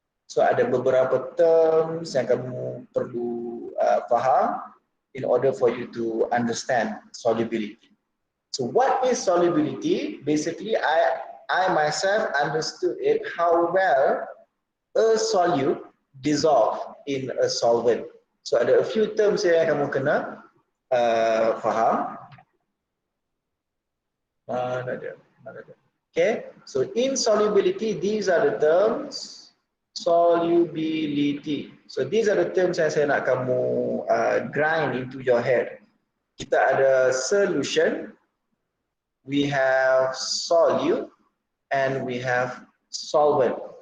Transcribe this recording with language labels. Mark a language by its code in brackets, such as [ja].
[ms] So ada beberapa terms yang kamu perlu faham [en] in order for you to understand solubility. So what is solubility? Basically, I myself understood it how well a solute dissolve in a solvent. [ms] So ada [en] a few terms [ms] yang kamu kena faham. Mana dia? [en] Okay, so insolubility, these are the terms. Solubility. So these are the terms [ms] yang saya nak kamu [en] grind into your head. [ms] Kita ada [en] solution, we have solute, and we have solvent.